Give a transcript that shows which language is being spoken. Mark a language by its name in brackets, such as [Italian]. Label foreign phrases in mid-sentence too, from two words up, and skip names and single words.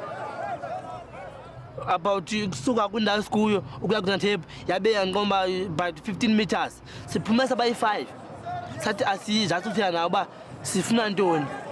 [Xhosa] about kusuka kwindawo esikuyo ukuya kuna tape yabe yanqomba [English] by 15 meters [Xhosa] siphumesa by 5 sathi asizathi uthina nawo ba sifuna ntoni